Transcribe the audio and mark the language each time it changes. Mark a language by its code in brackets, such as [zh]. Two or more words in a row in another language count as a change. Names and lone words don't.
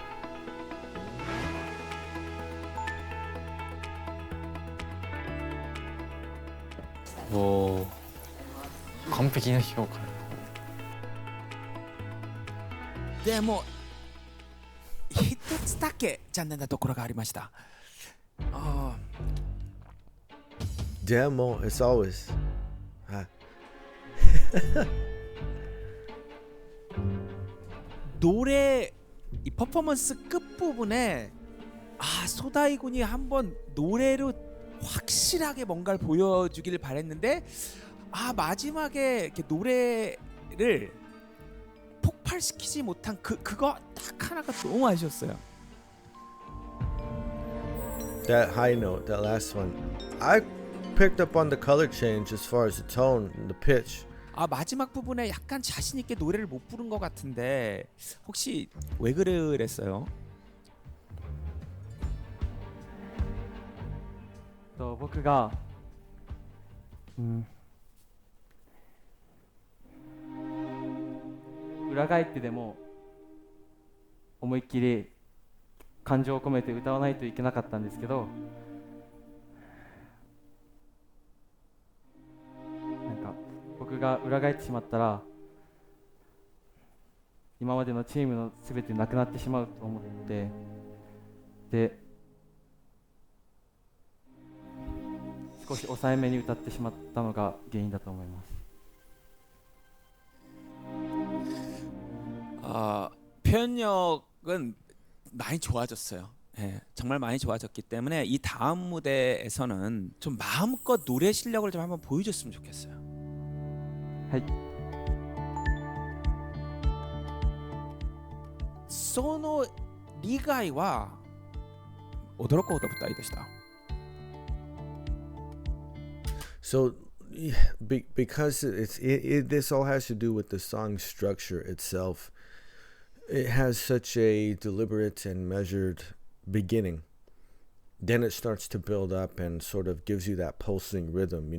[ja] 오, 完璧な評価。でも一つだけ残念なところがありました。 Demo, [en] it's always. [ko] 노래 이 퍼포먼스 끝부분에 소다이군이 한번 노래로 확실하게 뭔가를 보여주길 바랬는데 마지막에 이렇게 노래를 폭발시키지 못한 그거 딱 하나가 너무 아쉬웠어요. [en] That high note, that last one, I picked up on the color change as far as the tone and the pitch. [ko] 마지막 부분에 약간 자신 있게 노래를 못 부른 것 같은데 혹시 왜 그랬어요? [ja] 僕が裏返ってでも思いっきり感情を込めて歌わないといけなかったんですけど、なんか僕が裏返ってしまったら今までのチームの全てなくなってしまうと思って、で少し抑えめに歌ってしまったのが原因だと思います。 [ko] 표현력은 많이 좋아졌어요. 예, 정말 많이 좋아졌기 때문에 이 다음 무대에서는 좀 마음껏 노래 실력을 좀 한번 보여줬으면 좋겠어요. [ja] はい。その理外は驚くほど舞台でした。 [en] So, because this all has to do with the song structure itself. It has such a deliberate and measured beginning. Then it starts to build up and sort of gives you that pulsing rhythm.